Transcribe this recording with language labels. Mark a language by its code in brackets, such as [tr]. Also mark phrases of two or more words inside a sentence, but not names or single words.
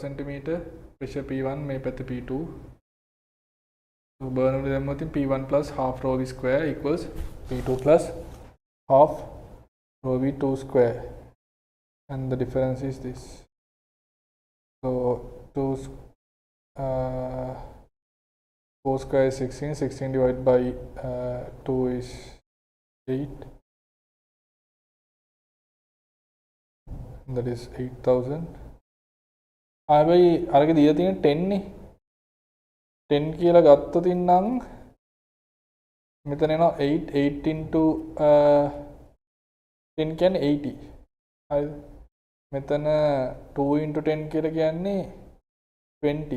[en] centimeter pressure P1 [si] මේ පැත්තේ [en] P2 so burn [si] වල දැම්මොත් [en] P1 plus half rho v square equals P2 plus half rho v 2 square, and the difference is this. So 4 square is 16, 16 divided by 2 is 8. That is 8000. [si] හැබැයි අරක දීලා තියෙන 10 නේ 10 කියලා ගත්තොත් ඉන්නම් මෙතන එනවා 8 into 10 කියන්නේ 80. හරිද? මෙතන 2 into 10 කියලා කියන්නේ 20.